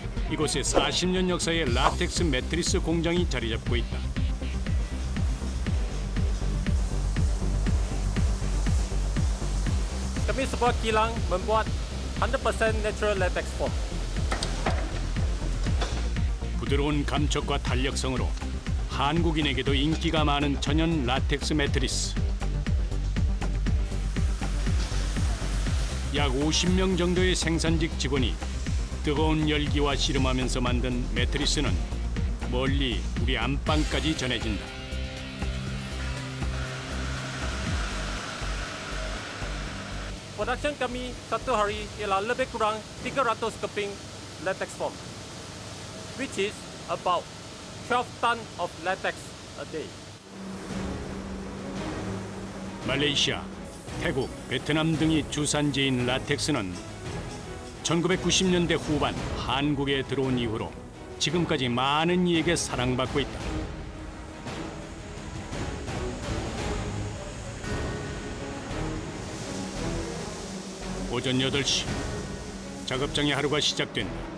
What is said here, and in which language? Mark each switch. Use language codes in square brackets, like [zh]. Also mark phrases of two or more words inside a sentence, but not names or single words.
[ko] 이곳에 40년 역사의 라텍스 매트리스 공장이 자리 잡고 있다. [ms] Kami sebuah kilang membuat 100% [en] natural latex foam. [ko] 부드러운 감촉과 탄력성으로 한국인에게도 인기가 많은 천연 라텍스 매트리스. 약 50명 정도의 생산직 직원이 뜨거운 열기와 씨름하면서 만든 매트리스는 멀리 우리 안방까지 전해진다. [ms] Production kami satu hari ialah lebih kurang 300 keping [en] latex foam, which is about 12 ton of latex a day. [ko] 말레이시아, 태국, 베트남 등이 주산지인 라텍스는 1990년대 후반 한국에 들어온 이후로 지금까지 많은 이에게 사랑받고 있다. 오전 8시, 작업장의 하루가 시작된다.